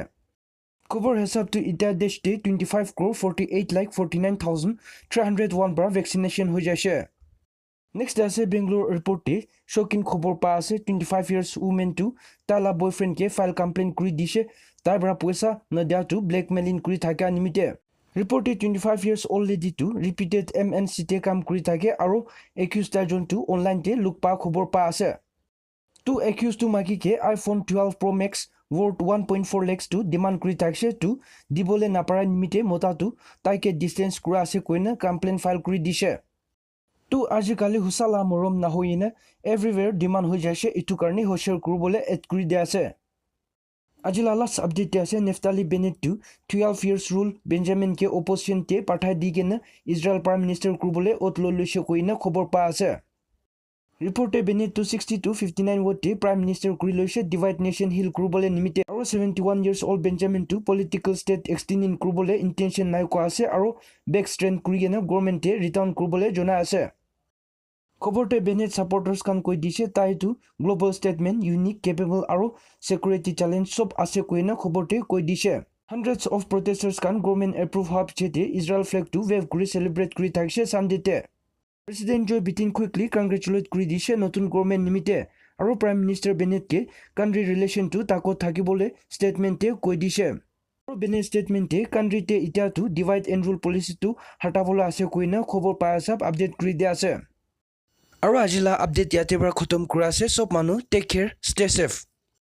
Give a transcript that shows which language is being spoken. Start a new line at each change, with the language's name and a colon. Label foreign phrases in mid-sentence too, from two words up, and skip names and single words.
Naga Pidgin: Khobor hesab to ita desh te 25,48,49,301 bra vaccination ho jaise. Next ase Bangalore report te shocking khobor pa ase 25 years woman to tala boyfriend ke
English: file complaint
Naga Pidgin: kuri dishe tai bra paisa na dia to blackmailing kuri thakya nimite. Reported 25
English: years old lady
Naga Pidgin: to repeated MNC te kam kuri thake aro accused ta jon tu online te look pa khobor pa ase. To accused to maki ke iPhone 12 Pro Max worth 1.4 lakhs to demand kuri thakse to dibole napara nimite mota tu taike distance kura ase koina complaint file kuri dishe. To ajikali husala morom na hoina
English: everywhere demand
Naga Pidgin: hoi jaise itu karni hoshar kurubole et kuri de ase. Ajila
English: last update
Naga Pidgin: ase Naftali Bennett to 12 years rule Benjamin ke opposition te pathai di kena Israel
English: Prime Minister
Naga Pidgin: kurubole otlo loise koina khobor pa ase. Reported Bennett to 60 to 59 vote te
English: Prime Minister
Naga Pidgin: kuri loise
English: divide nation
Naga Pidgin: hill kurubole nimite aro 71
English: years old
Naga Pidgin: Benjamin to
English: political state extending
Naga Pidgin: kurubole intention nai ko ase aro
English: back strength
Naga Pidgin: kuri kena government te return kurubole jona ase. Khoborte Bennett supporters kan koi dishe tai tu
English: global statement unique capable
Naga Pidgin: aro
English: security challenge
Naga Pidgin: sob ase koina khoborte koi dishe.
English: Hundreds of protesters
Naga Pidgin: kan
English: government approve
Naga Pidgin: hab chete Israel flag to wave kuri celebrate kuri thakse Sunday te.
English: President Joe Biden quickly congratulate
Naga Pidgin: kuri dishe notun government nimite aro
English: Prime Minister
Naga Pidgin: Bennett ke
English: country relation
Naga Pidgin: to tako thakibole statement te koi dishe. Aro Bennett statement te country te ita tu
English: divide and rule policy
Naga Pidgin: tu hatabola ase koina khobor pa sab update kuri de ase. Aro ajila update yate bra khotom kura ase sob manu
English: take care stay safe.